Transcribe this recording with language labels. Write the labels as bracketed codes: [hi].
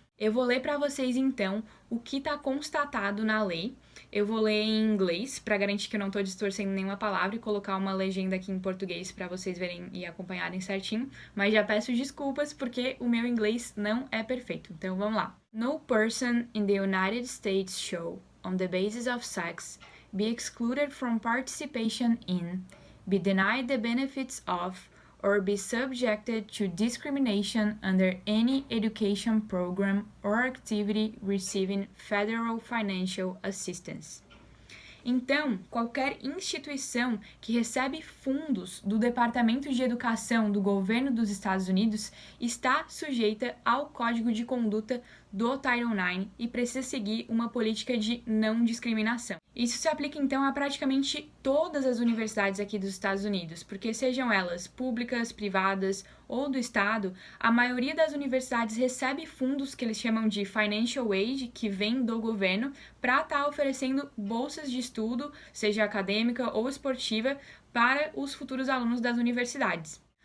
[pt] Eu vou ler para vocês então o que está constatado na lei. Eu vou ler em inglês para garantir que eu não estou distorcendo nenhuma palavra e colocar uma legenda aqui em português para vocês verem e acompanharem certinho, mas já peço desculpas porque o meu inglês não é perfeito. Então vamos lá. [en] No person in the United States shall, on the basis of sex, be excluded from participation in, be denied the benefits of, or be subjected to discrimination under any education program or activity receiving federal financial assistance. [pt] Então, qualquer instituição que recebe fundos do Departamento de Educação do Governo dos Estados Unidos está sujeita ao Código de Conduta do Title IX e precisa seguir uma política de não discriminação. Isso se aplica, então, a praticamente todas as universidades aqui dos Estados Unidos, porque sejam elas públicas, privadas ou do Estado, a maioria das universidades recebe fundos que eles chamam de Financial Aid, que vem do governo, para estar oferecendo bolsas de estudo, seja acadêmica ou esportiva, para os futuros alunos das universidades.